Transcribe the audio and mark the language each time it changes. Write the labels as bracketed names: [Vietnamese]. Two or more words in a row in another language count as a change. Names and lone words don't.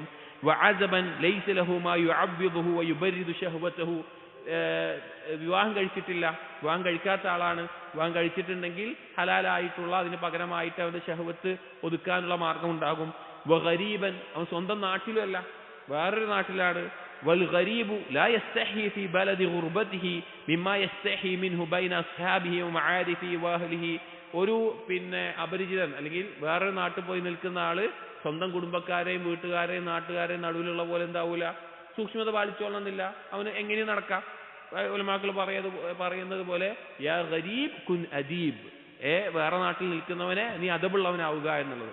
[Arabic] وعزبا ليس له ما يؤبده ويبرد شهوته, [Malayalam] വിവാഹം കഴിച്ചിട്ടില്ല, വിവാഹം കഴിക്കാത്ത ആളാണ്. വിവാഹം കഴിച്ചിട്ടുണ്ടെങ്കിൽ ഹലാലായിട്ടുള്ള അതിന് പകരമായിട്ട് അവന്റെ ശഹവത്ത് ഒതുക്കാനുള്ള മാർഗം ഉണ്ടാകും. വഗരീബൻ, അവൻ സ്വന്തം നാട്ടിലുമല്ല, വേറൊരു നാട്ടിലാണ്. [Arabic] والغريب لا يستحي في بلد غربته مما يستحي منه بين أصحابه ومعارفه وأهله. [Malayalam] ഒരു അപരിചിതൻ അല്ലെങ്കിൽ വേറൊരു നാട്ടിൽ പോയി നിൽക്കുന്ന ആള് സ്വന്തം കുടുംബക്കാരെയും വീട്ടുകാരെയും നാട്ടുകാരെയും നടുവിലുള്ള പോലെ എന്താവൂല, സൂക്ഷ്മത പാലിച്ചോളണമെന്നില്ല. അവന് എങ്ങനെയും നടക്കാം. ഉലമാക്കൾ പറയുന്നത് പോലെ [Arabic] يا غريب كن أديب, [Malayalam] വേറെ നാട്ടിൽ നിൽക്കുന്നവനെ നീ അദബുള്ളവനാവുക എന്നുള്ളത്.